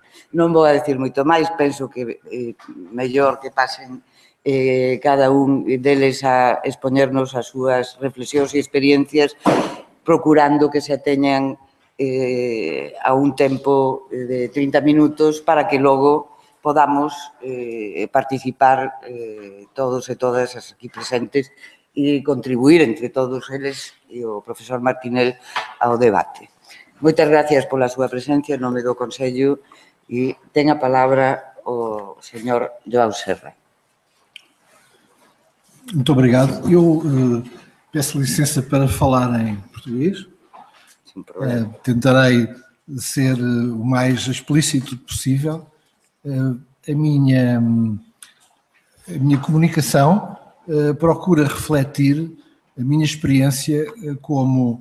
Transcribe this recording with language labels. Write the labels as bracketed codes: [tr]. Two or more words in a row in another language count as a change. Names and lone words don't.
[gl] Non vou a dicir moito máis, penso que mellor que pasen cada un deles a expoñernos as súas reflexións e experiencias, procurando que se ateñan a un tempo de 30 minutos para que logo podamos participar todos e todas as aquí presentes e contribuir entre todos eles e o profesor Martinel ao debate. Moitas gracias pola súa presencia en nome do Consello e ten a palabra o señor Joan Serra. [pt] Muito obrigado. Eu peço licença para falar em português. Sem problema. Tentarei ser o mais explícito possível. A minha comunicação procura refletir a minha experiência como